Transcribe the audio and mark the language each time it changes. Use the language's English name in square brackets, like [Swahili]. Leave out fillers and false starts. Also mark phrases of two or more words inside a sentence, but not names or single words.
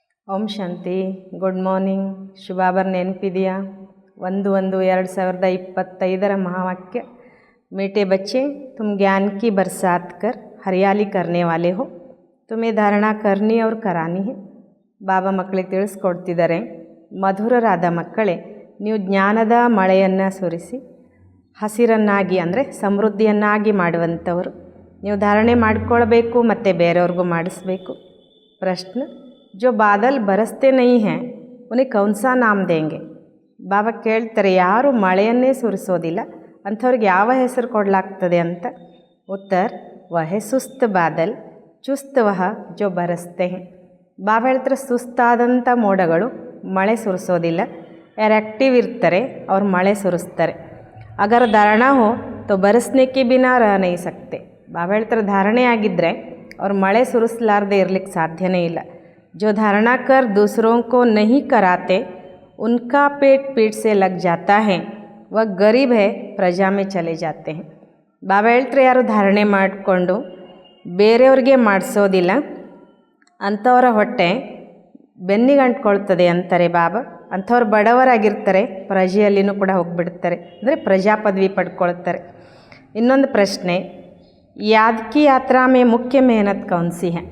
[Kannada] ಓಂ ಶಾಂತಿ. [English] good morning. [Kannada] ಶುಭಾಬರ್ ನೆನಪಿದೆಯಾ? [Hindi] 1/1/2025 महावाक्य, मीठे बच्चे तुम ज्ञान की बरसात कर हरियाली करने वाले हो, तुम्हें धारणा करनी और करानी है. [Kannada] ಬಾಬಾ ಮಕ್ಕಳಿಗೆ ತಿಳಿಸ್ಕೊಡ್ತಿದ್ದಾರೆ, ಮಧುರರಾದ ಮಕ್ಕಳೇ, ನೀವು ಜ್ಞಾನದ ಮಳೆಯನ್ನು ಸುರಿಸಿ ಹಸಿರನ್ನಾಗಿ ಅಂದರೆ ಸಮೃದ್ಧಿಯನ್ನಾಗಿ ಮಾಡುವಂಥವರು. ನೀವು ಧಾರಣೆ ಮಾಡಿಕೊಳ್ಬೇಕು ಮತ್ತು ಬೇರೆಯವ್ರಿಗೂ ಮಾಡಿಸ್ಬೇಕು. ಪ್ರಶ್ನೆ, [Hindi] जो बादल बरसते नहीं हैं उन्हें कौन सा नाम देंगे? [Kannada] ಬಾಬಾ ಕೇಳ್ತಾರೆ, ಯಾರು ಮಳೆಯನ್ನೇ ಸುರಿಸೋದಿಲ್ಲ ಅಂಥವ್ರಿಗೆ ಯಾವ ಹೆಸರು ಕೊಡಲಾಗ್ತದೆ ಅಂತ. [Hindi] ಉತ್ತರ, वे सुस्त बादल चुस्त वह जो बरसते हैं. [Kannada] ಬಾಬಾ ಹೇಳ್ತಾರೆ, ಸುಸ್ತಾದಂಥ ಮೋಡಗಳು ಮಳೆ ಸುರಿಸೋದಿಲ್ಲ, ಯಾರು ಆ್ಯಕ್ಟಿವ್ ಇರ್ತಾರೆ ಅವ್ರು ಮಳೆ ಸುರಿಸ್ತಾರೆ. [Hindi] अगर धारणा हो तो बरसने के बिना रह नहीं सकते. [Kannada] ಬಾಬಾ ಹೇಳ್ತಾರೆ, ಧಾರಣೆ ಆಗಿದ್ದರೆ ಅವ್ರು ಮಳೆ ಸುರಿಸಲಾರ್ದೆ ಇರಲಿಕ್ಕೆ ಸಾಧ್ಯನೇ ಇಲ್ಲ. [Hindi] जो धारणा कर दूसरों को नहीं कराते उनका पेट पीठ से लग जाता है, वह गरीब है प्रजा में चले जाते हैं. [Kannada] ಬಾಬಾ ಹೇಳ್ತಾರೆ, ಯಾರು ಧಾರಣೆ ಮಾಡಿಕೊಂಡು ಬೇರೆಯವ್ರಿಗೆ ಮಾಡಿಸೋದಿಲ್ಲ ಅಂಥವರ ಹೊಟ್ಟೆ ಬೆನ್ನಿಗೆ ಅಂಟ್ಕೊಳ್ತದೆ ಅಂತಾರೆ ಬಾಬಾ. ಅಂಥವ್ರು ಬಡವರಾಗಿರ್ತಾರೆ, ಪ್ರಜೆಯಲ್ಲಿನೂ ಕೂಡ ಹೋಗಿಬಿಡ್ತಾರೆ, ಅಂದರೆ ಪ್ರಜಾ ಪದವಿ ಪಡ್ಕೊಳ್ತಾರೆ. ಇನ್ನೊಂದು ಪ್ರಶ್ನೆ, [Hindi] याद की यात्रा में मुख्य मेहनत कौन सी है?